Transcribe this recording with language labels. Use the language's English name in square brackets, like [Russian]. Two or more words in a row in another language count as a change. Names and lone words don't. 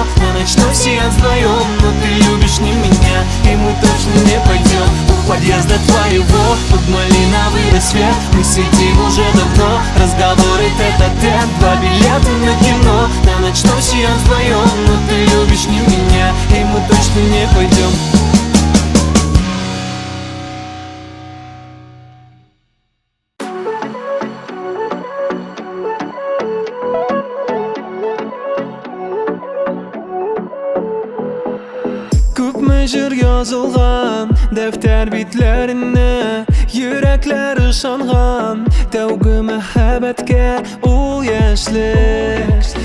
[Russian] на ночной сеанс вдвоем Но ты любишь не меня, и мы точно не пойдем У подъезда твоего под малиновый рассвет Мы сидим уже давно, разговоры тет-а-тет 2 билета на кино, на ночной сеанс вдвоем Но ты любишь не меня, и мы точно не пойдем [Tatar] Жыр язылған дәфтәр битләренә Йөрәкләр ышанган тәүге мәхәббәткә Ул яшьлек